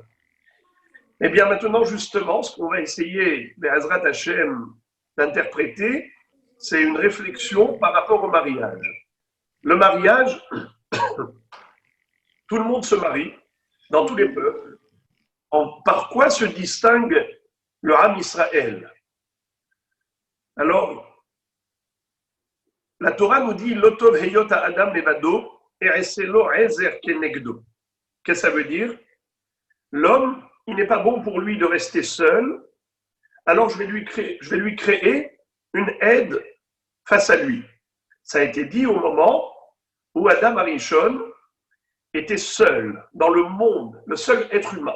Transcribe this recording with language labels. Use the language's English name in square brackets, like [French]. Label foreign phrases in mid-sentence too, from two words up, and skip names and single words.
[French] Eh bien, maintenant, justement, ce qu'on va essayer, [Hebrew] בעזרת השם, [French] d'interpréter, c'est une réflexion par rapport au mariage. Le mariage, tout le monde se marie, dans tous les peuples. Par quoi se distingue le [Hebrew] עם ישראל? [French] Alors, la Torah nous dit « [Hebrew] לא טוב היות אדם לבדו אעשה לו עזר כנגדו ». [French] Qu'est-ce que ça veut dire? L'homme, il n'est pas bon pour lui de rester seul, alors je vais lui créer une aide face à lui. Ça a été dit au moment où Adam Arishon était seul dans le monde, le seul être humain.